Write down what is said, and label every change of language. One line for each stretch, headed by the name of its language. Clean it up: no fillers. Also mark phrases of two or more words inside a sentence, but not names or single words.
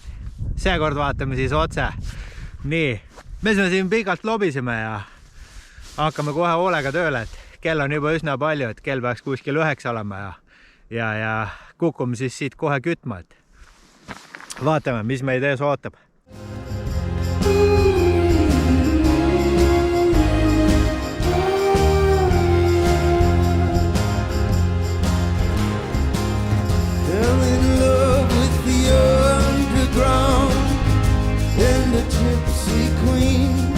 Estonian: Seekord vaatame siis otse. Nii, me siin pikalt lobiseme ja hakkame kohe hoolega tööle, et kell on juba üsna palju, et kell peaks kuskil 9 olema ja kukume siis siit kohe kütma, et vaatame, mis meid ees ootab.
English: Fell in love with the underground and the gypsy queen.